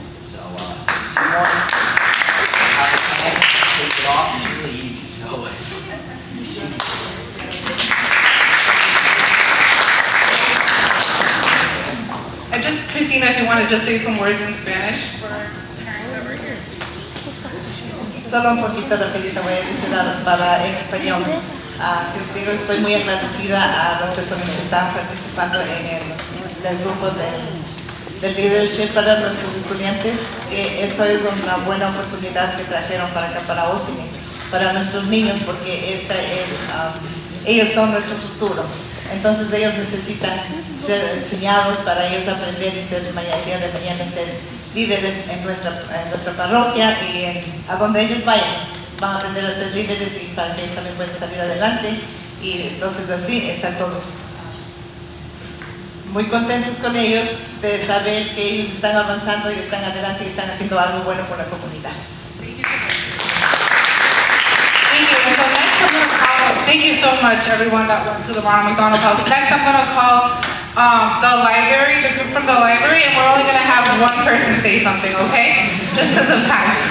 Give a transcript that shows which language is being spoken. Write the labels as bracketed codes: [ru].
[en] So if you see one, have a can, take it off, it's really easy. So Just Christina, if you want want to just say some words in Spanish for parents that were here? [es] Solo un poquito rapidito voy a decir en español. Que digo, estoy muy agradecida a las personas que están participando en el grupo de leadership para nuestros estudiantes. Esto es una buena oportunidad que trajeron para acá, para Osimi, para nuestros niños, porque ellos son nuestro futuro. Entonces ellos necesitan ser enseñados para ellos aprender y ser el día de mañana ser líderes en nuestra parroquia y a donde ellos vayan. Van a aprender a ser líderes y para que ellos también puedan salir adelante. Y entonces así están todos muy contentos con ellos de saber que ellos están avanzando y están adelante y están haciendo algo bueno por la comunidad. [en] Thank you. And so next I'm going to call, thank you so much everyone that went to the Ronald McDonald House. Next I'm going to call the library, the group from the library, and we're only going to have one person say something, okay? Just because of time.